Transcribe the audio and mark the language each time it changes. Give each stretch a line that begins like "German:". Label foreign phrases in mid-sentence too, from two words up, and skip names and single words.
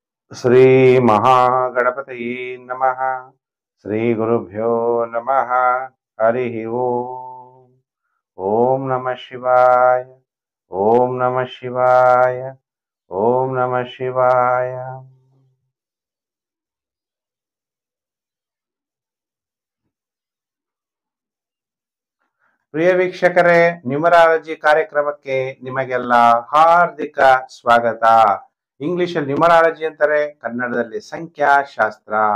Sanskrit: ಶ್ರೀ ಮಹಾಗಣಪತಯೇ ನಮಃ. ಶ್ರೀ ಗುರುಭ್ಯೋ ನಮಃ. ಹರಿ ಓಂ. ಓಂ ನಮಃ ಶಿವಾಯ. ಓಂ ನಮಃ ಶಿವಾಯ. ಓಂ ನಮಃ ಶಿವಾಯ.
Kannada: ಪ್ರಿಯ ವೀಕ್ಷಕರೇ, ನ್ಯೂಮರಾಲಜಿ ಕಾರ್ಯಕ್ರಮಕ್ಕೆ ನಿಮಗೆಲ್ಲ ಹಾರ್ದಿಕ ಸ್ವಾಗತ. ಇಂಗ್ಲಿಷಲ್ಲಿ ನ್ಯೂಮರಾಲಜಿ ಅಂತಾರೆ, ಕನ್ನಡದಲ್ಲಿ ಸಂಖ್ಯಾಶಾಸ್ತ್ರ.